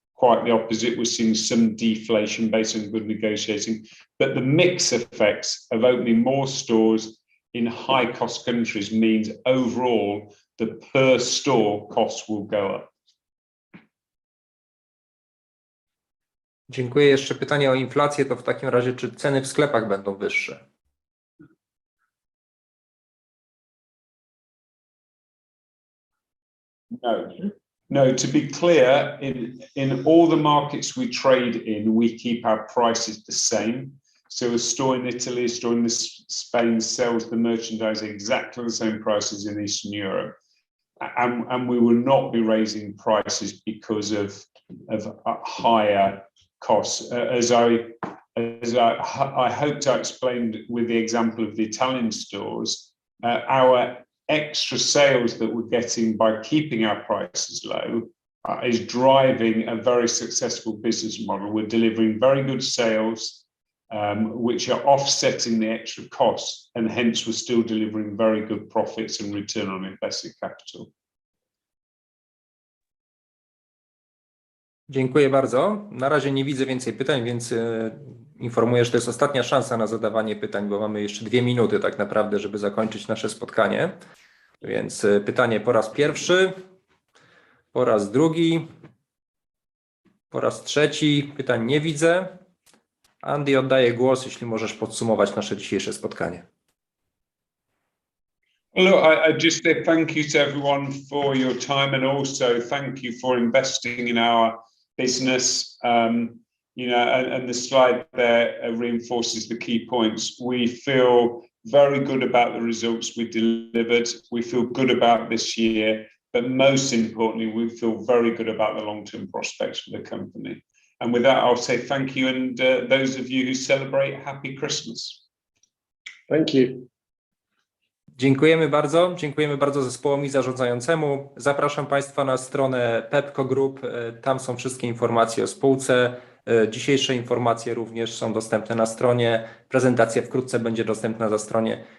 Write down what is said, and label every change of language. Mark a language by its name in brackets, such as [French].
[English] Quite the opposite, we're seeing some deflation based on good negotiating. But the mix effects of opening more stores in high-cost countries means overall the per store costs will go up. [Polish] Dziękuję. Jeszcze pytanie o inflację, to w takim razie czy ceny w sklepach będą wyższe? [English] No, to be clear, in all the markets we trade in, we keep our prices the same. So a store in Italy, a store in Spain sells the merchandise exactly the same prices in Eastern Europe. And we will not be raising prices because of higher costs. As I hoped I explained with the example of the Italian stores, our extra sales that we're getting by keeping our prices low is driving a very successful business model. We're delivering very good sales, which are offsetting the extra costs, and hence we're still delivering very good profits and return on invested capital. [Polish] Dziękuję bardzo. Na razie nie widzę więcej pytań, więc informuję, że to jest ostatnia szansa na zadawanie pytań, bo mamy jeszcze 2 minuty tak naprawdę, żeby zakończyć nasze spotkanie. Więc pytanie po raz pierwszy, po raz drugi, po raz trzeci. Pytań nie widzę. Andy, oddaję głos, jeśli możesz podsumować nasze dzisiejsze spotkanie. [English] Well, look, I just say thank you to everyone for your time, and also thank you for investing in our business. And the slide there reinforces the key points. We feel very good about the results we delivered. We feel good about this year, but most importantly, we feel very good about the long-term prospects for the company. And with that, I'll say thank you, and those of you who celebrate, happy Christmas. Thank you. [Polish] Dziękujemy bardzo zespołowi zarządzającemu. Zapraszam Państwa na stronę Pepco Group, tam są wszystkie informacje o spółce. Dzisiejsze informacje również są dostępne na stronie. Prezentacja wkrótce będzie dostępna na stronie.